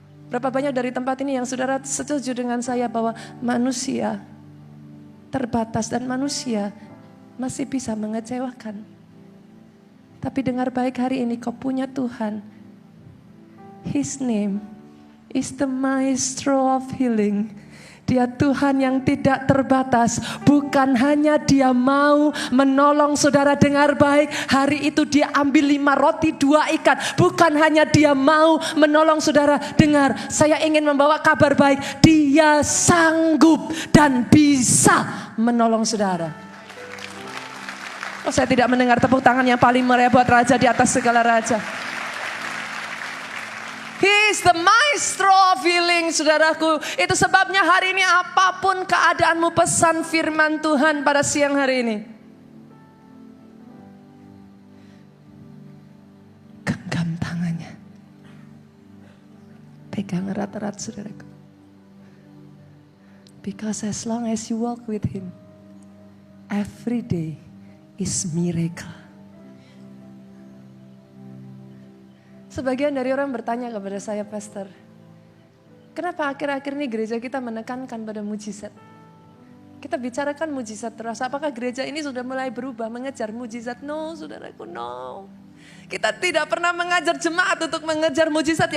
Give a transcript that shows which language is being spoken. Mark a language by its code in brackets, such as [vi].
[id] Berapa banyak dari tempat ini yang saudara setuju dengan saya bahwa manusia terbatas dan manusia masih bisa mengecewakan. Tapi dengar baik, hari ini kau punya Tuhan. [en] His name is the maestro of healing. [id] Dia Tuhan yang tidak terbatas. Bukan hanya dia mau menolong saudara dengar baik. Hari itu dia ambil 5 roti 2 ikan. Bukan hanya dia mau menolong saudara dengar. Saya ingin membawa kabar baik. Dia sanggup dan bisa menolong saudara. Oh, saya tidak mendengar tepuk tangan yang paling meriah buat Raja di atas segala raja. [en] He is the maestro of healing, saudaraku. [id] Itu sebabnya hari ini apapun keadaanmu, pesan firman Tuhan pada siang hari ini. Genggam tangannya. Pegang erat-erat, saudaraku. [en] Because as long as you walk with him, every day is miracle. [id] Sebagian dari orang bertanya kepada saya, Pastor, kenapa akhir-akhir ini gereja kita menekankan pada mujizat? Kita bicarakan mujizat terus. Apakah gereja ini sudah mulai berubah mengejar mujizat? No, saudaraku, no. Kita tidak pernah mengajar jemaat untuk mengejar mujizat.